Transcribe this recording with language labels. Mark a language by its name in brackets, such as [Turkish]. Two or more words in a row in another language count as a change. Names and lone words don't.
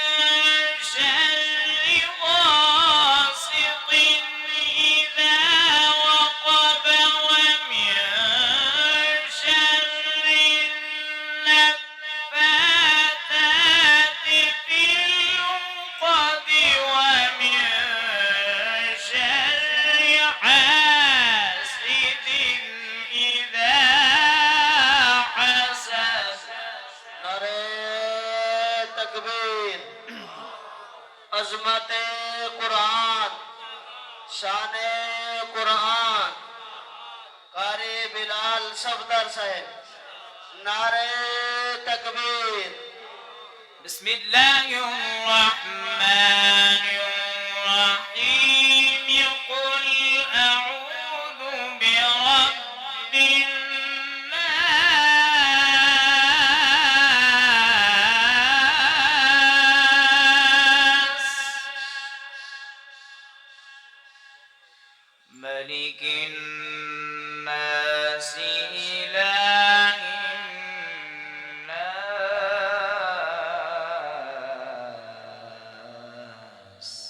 [Arabic] شر غاسق إذا وقب ومن شر النفاثات في العقد ومن شر حاسد إذا حسد. [Urdu] نعرۂ تکبیر. عظمت قرآن، شان قرآن، قاری بلال صفدر صاحب، نعرۂ تکبیر. [Arabic] بسم الله الرحمن الرحيم. قل أعوذ برب الناس ملك الناس إله الناس